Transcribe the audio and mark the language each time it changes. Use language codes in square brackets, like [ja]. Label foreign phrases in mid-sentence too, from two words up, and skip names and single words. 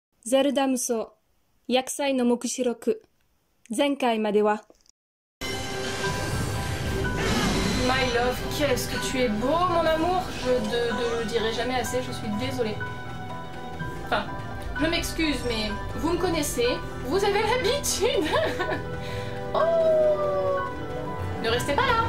[ja] ゼルダ無双薬剤の目視録前回までは [en] My love, [fr] qu'est-ce que tu es beau mon amour. Je ne le dirai jamais assez, je suis désolée. Enfin, je m'excuse mais vous me connaissez, vous avez l'habitude. Oh, ne restez pas là.